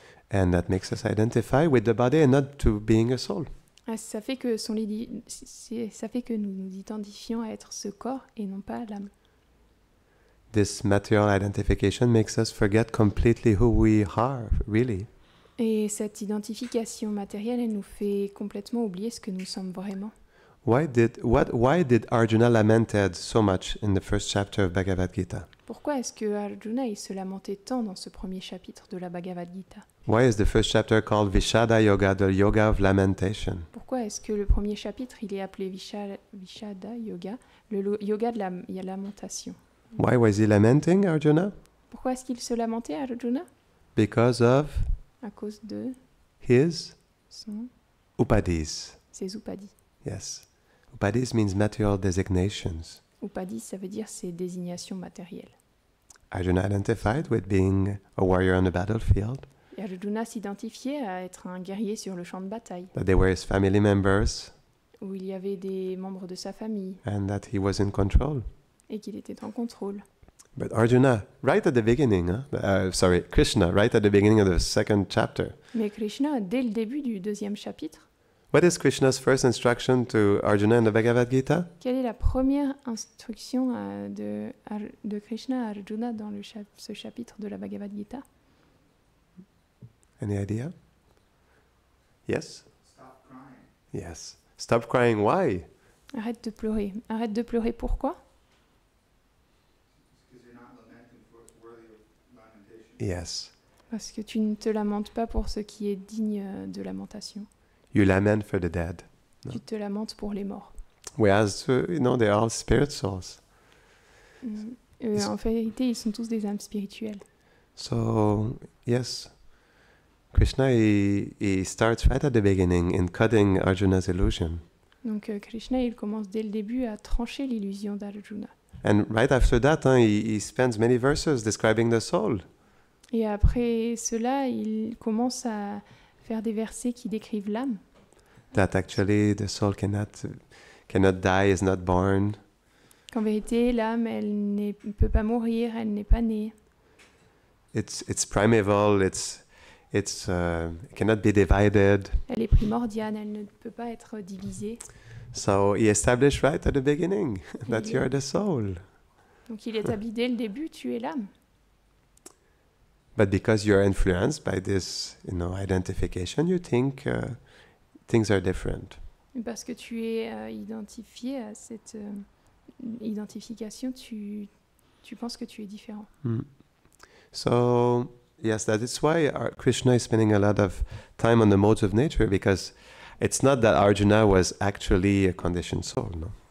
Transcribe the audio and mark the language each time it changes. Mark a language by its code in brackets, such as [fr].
[en] And that makes us identify with the body and not to being a soul. [fr] Ça fait que nous nous identifions à être ce corps et non pas l'âme. [en] This material identification makes us forget completely who we are, really. [fr] Et cette identification matérielle, elle nous fait complètement oublier ce que nous sommes vraiment. [en] Why did Arjuna lamented so much in the first chapter of Bhagavad Gita? [fr] Pourquoi est-ce que Arjuna il se lamentait tant dans ce premier chapitre de la Bhagavad Gita? [en] Why is the first chapter called Vishada Yoga, the yoga of lamentation? [fr] Pourquoi est-ce que le premier chapitre il est appelé Vishada Yoga, le yoga de la lamentation? [en] Why was he lamenting, Arjuna? [fr] Pourquoi est-ce qu'il se lamentait, Arjuna? [en] Because of [fr] À cause de [en] his [fr] ses [en] upadis. [fr] upadis. [en] Yes. Upadis means material designations. [fr] Upadis, ça veut dire ses désignations matérielles. [en] Arjuna identified with being a warrior on the battlefield, [fr] Et Arjuna s'identifiait à être un guerrier sur le champ de bataille, [en] that they were his family members, [fr] où il y avait des membres de sa famille [en] and that he was in control. [fr] et qu'il était en contrôle. [en] But Arjuna, right at the beginning, Krishna, right at the beginning of the second chapter, [fr] Mais Krishna, dès le début du deuxième chapitre, [en] what is Krishna's first instruction to Arjuna in the Bhagavad Gita? [fr] quelle est la première instruction de Krishna à Arjuna dans ce chapitre de la Bhagavad Gita? [en] Any idea? Yes? Stop crying. Yes. Stop crying. Why? [fr] Arrête de pleurer. Arrête de pleurer, pourquoi? [en] Because you're not lamenting for what's worthy of lamentation. Yes. [fr] Parce que tu ne te lamentes pas pour ce qui est digne de lamentation. [en] You lament for the dead. No. [fr] Tu te lamentes pour les morts. [en] Whereas, they're all spirit souls. [fr] En vérité, ils sont tous des âmes spirituelles. [en] So, yes, Krishna, he starts right at the beginning in cutting Arjuna's illusion. [fr] Donc Krishna, il commence dès le début à trancher l'illusion d'Arjuna. [en] And right after that, he spends many verses describing the soul. [fr] Et après cela, il commence à faire des versets qui décrivent l'âme. [en] That actually the soul cannot die, is not born. [fr] Qu'en vérité, l'âme, elle ne peut pas mourir, elle n'est pas née. [en] It's primeval. It cannot be divided. [fr] Elle est primordiale, elle ne peut pas être divisée. [en] So he established right at the beginning that Yeah. you're the soul. [fr] Donc il établit dès le début, tu es l'âme. [en] But because you're influenced by this, identification, you think things are different. [fr] Parce que tu es identifié à cette identification, tu penses que tu es différent. [en] So, yes, that is why Krishna is spending a lot of time on the modes of nature, because it's not that Arjuna was actually a conditioned soul, no?